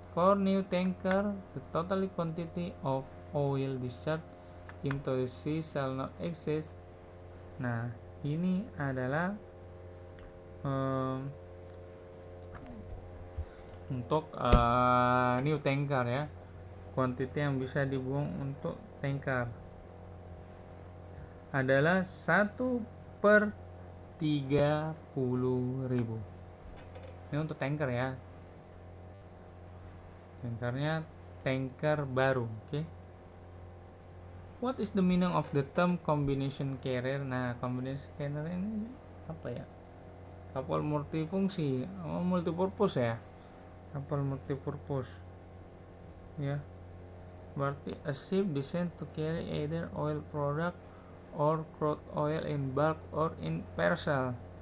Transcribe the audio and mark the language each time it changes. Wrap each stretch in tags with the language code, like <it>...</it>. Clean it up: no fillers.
<en>For new tanker, the total quantity of oil discharged into the sea shall not exceed.</en> <id>Nah, ini adalah untuk new tanker ya, quantity yang bisa dibuang untuk tanker adalah 1/30.000. Ini untuk tanker ya, tankernya tanker baru. Oke.</id> <en>What is the meaning of the term combination carrier?</en> <id>Nah, combination carrier ini apa ya? Kapal multifungsi, multipurpose ya. Kapal multipurpose. Ya. Berarti</id> <en>a ship designed to carry either oil product or crude oil in bulk or in parcel.</en>